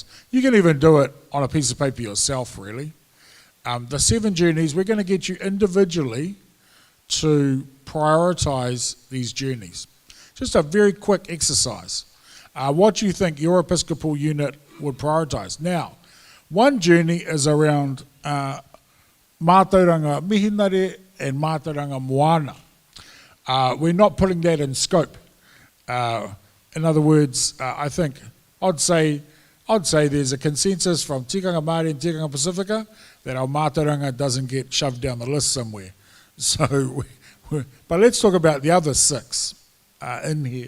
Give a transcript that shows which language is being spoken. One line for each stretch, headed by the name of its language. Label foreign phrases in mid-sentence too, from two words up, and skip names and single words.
English: You can even do it on a piece of paper yourself, really. The 7 journeys, we're going to get you individually to prioritise these journeys. Just a very quick exercise. What you think your Episcopal unit would prioritise. Now, one journey is around
Māori: mātauranga Mihinare
English: and
Māori: mātauranga Moana.
English: We're not putting that in scope. In other words, I think I'd say there's a consensus from Tikanga Māori and Tikanga Pacifica that our mātauranga doesn't get shoved down the list somewhere. So, but let's talk about the other 6 in here.